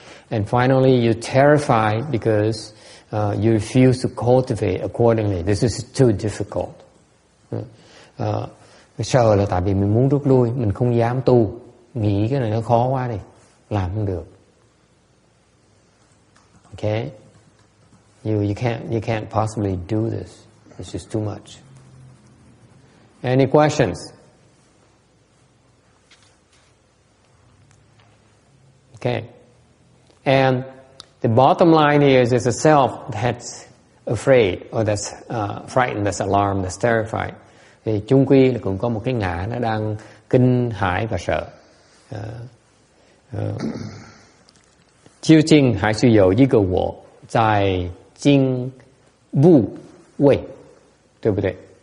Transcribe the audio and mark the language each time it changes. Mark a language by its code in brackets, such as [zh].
[en] And finally, you're terrified because you refuse to cultivate accordingly. This is too difficult. [vi] Sợ là tại vì mình muốn rút lui, mình không dám tu, nghĩ cái này nó khó quá đi, làm không được. [en] Okay, you can't possibly do this. It's just too much. Any questions? Okay, and the bottom line here is there's a self that's afraid or that's frightened, that's alarmed, that's terrified. [vi] Thì chung quy là cũng có một cái ngã nó đang kinh hãi và sợ. [zh] 究竟还是有一个我在惊怖畏，对不对？